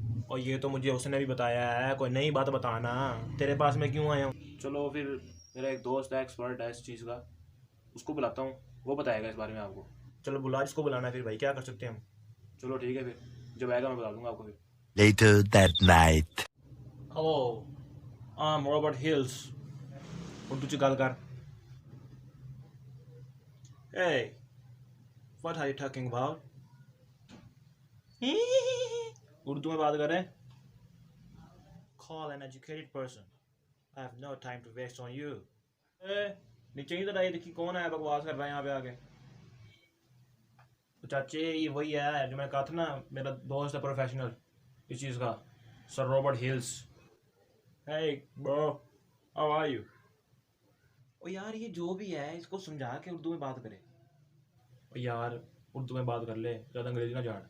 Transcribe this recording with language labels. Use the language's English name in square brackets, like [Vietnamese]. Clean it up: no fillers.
[Hindi] और ये तो मुझे उसने भी बताया है, कोई नई बात बताना, तेरे पास मैं क्यों आया हूँ? चलो फिर, मेरा एक दोस्त है, एक्सपर्ट है इस चीज़ का, उसको बुलाता हूँ, वो बताएगा इस बारे में आपको। चलो बुला, जिसको बुलाना है, फिर भाई क्या कर सकते हैं हम। चलो ठीक है, फिर जब आएगा मैं बता दूंगा आपको फिर। [English] Later that night. Hello, I'm Robert Hills। [Punjabi] Urdu च गल कर। [English] Hey, what are you talking about? [Hindi] Urdu में बात करें। [English] Call an educated person. I have no time to waste on you. [Hindi] नीचे ही तो नहीं देखी कौन है बकवास कर रहा है यहाँ पे आके। तो चाचे ये वही है जो मैं कहा था ना, मेरा दोस्त है प्रोफेशनल इस चीज़ का, sir Robert hills. [English] Hey bro, how are you? [Hindi] ओ यार ये जो भी है इसको समझा के उर्दू में बात करे। ओ यार उर्दू में बात कर ले, ज़्यादा अंग्रेजी ना झाड़।